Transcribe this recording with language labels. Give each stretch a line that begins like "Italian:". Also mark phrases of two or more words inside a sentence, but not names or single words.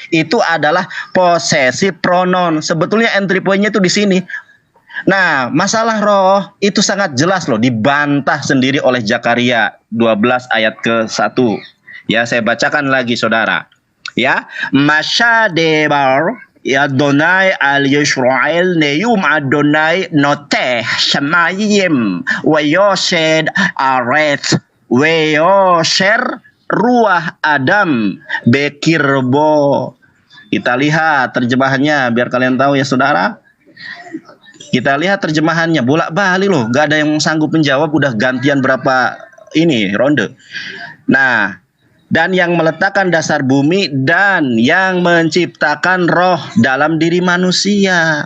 Indonesian: Itu adalah
English: possessive pronoun.
Indonesian: Sebetulnya
English: entry point-
Indonesian: nya itu di sini. Nah, masalah roh itu sangat jelas loh, dibantah sendiri oleh Zakaria 12 ayat ke-1. Ya, saya bacakan lagi saudara.
Hebrew: Ya, משא דבר יהוה על ישראל נאם יהוה נטה שמים ויסד ארץ ויצר רוח אדם בקרבו.
Indonesian: Kita lihat terjemahannya biar kalian tahu ya saudara. Kita lihat terjemahannya bolak-balik loh, gak ada yang sanggup menjawab, udah gantian berapa ini ronde. Nah, dan yang meletakkan dasar bumi dan yang menciptakan roh dalam diri manusia.